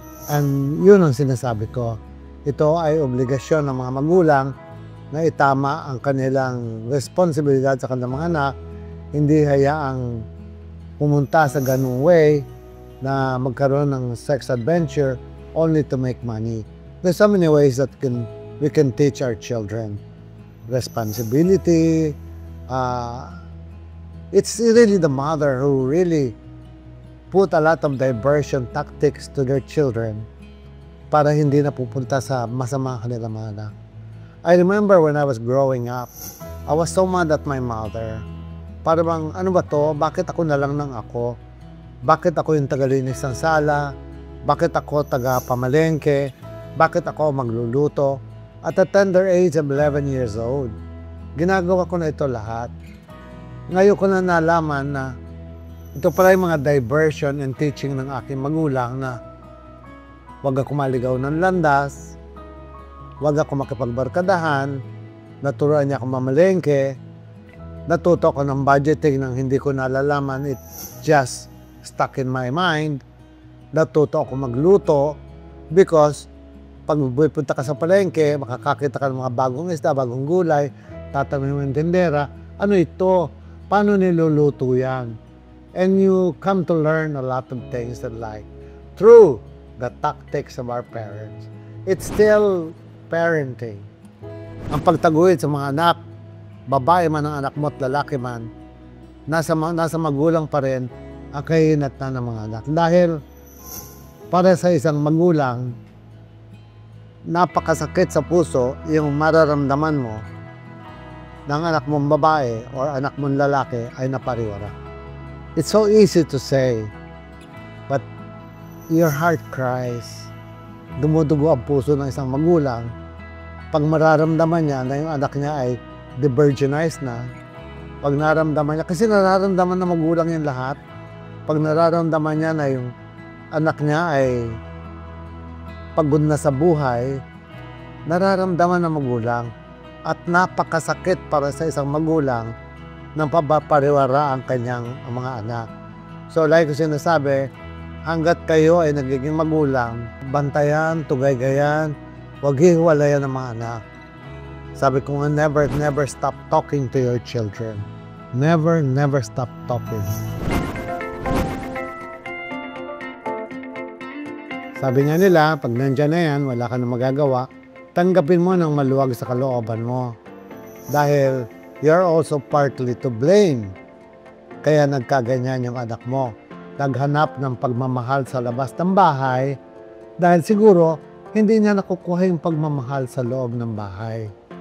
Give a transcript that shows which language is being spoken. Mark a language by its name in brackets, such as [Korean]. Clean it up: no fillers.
[Filipino] And yun ang sinasabi ko. Ito ay obligasyon ng mga magulang na itama ang kanilang responsibilidad sa kanilang mga anak. Hindi hayaang pumunta sa ganung way na magkaroon ng sex adventure [English] only to make money. There's so many ways that we can teach our children. Responsibility. It's really the mother who really put a lot of diversion tactics to their children [Filipino] para hindi na pupunta sa masama kanilang mga anak. [English] I remember when I was growing up, I was so mad at my mother. [Filipino] Para bang, ano ba to? Bakit ako na lang ng ako? Bakit ako yung tagalinis ng sala? Bakit ako taga-pamalengke? Bakit ako magluluto? [English] At a tender age of 11 years old, [Filipino] ginagawa ko na ito lahat. Ngayon ko na nalaman na ito pala yung mga diversion and teaching ng aking magulang na huwag ako maligaw ng landas, huwag ako makipagbarkadahan, naturuan niya ako mamalengke, natuto ko ng budgeting nang hindi ko nalalaman, [English] it just stuck in my mind. [Filipino] Natuto ako magluto because pag pupunta ka sa palengke, makakakita ka ng mga bagong isda, bagong gulay, tatanungin mo yung tindera, ano ito? Paano niluluto yan? [English] And you come to learn a lot of things that like through the tactics of our parents. It's still parenting. [Filipino] Ang pagtaguyod sa mga anak, babae man ang anak mo at lalaki man, nasa magulang pa rin ang kahinat na ng mga anak. Dahil para sa isang magulang, napakasakit sa puso yung mararamdaman mo ng anak mong babae o anak mong lalaki ay napariwara. [English] It's so easy to say, but your heart cries. [Filipino] Dumudugo ang puso ng isang magulang pag mararamdaman niya na yung anak niya ay de-virginized na. Pag nararamdaman niya, kasi nararamdaman na magulang yung lahat. Pag nararamdaman niya na yung anak niya ay pagod na sa buhay, nararamdaman ng magulang. At napakasakit para sa isang magulang nang papapariwara ang kanyang mga anak. So like ko sinasabi, hanggat kayo ay nagiging magulang, bantayan, tugay-gayan, huwag hiwalayan ng mga anak. Sabi ko nga, [English] never stop talking to your children. Never stop talking. [Filipino] Sabi nga nila, pag nandyan na yan, wala ka na magagawa, tanggapin mo ng maluwag sa kalooban mo. [English] Dahil you're also partly to blame. [Filipino] Kaya nagkaganyan yung anak mo. Naghanap ng pagmamahal sa labas ng bahay dahil siguro hindi niya nakukuha yung pagmamahal sa loob ng bahay.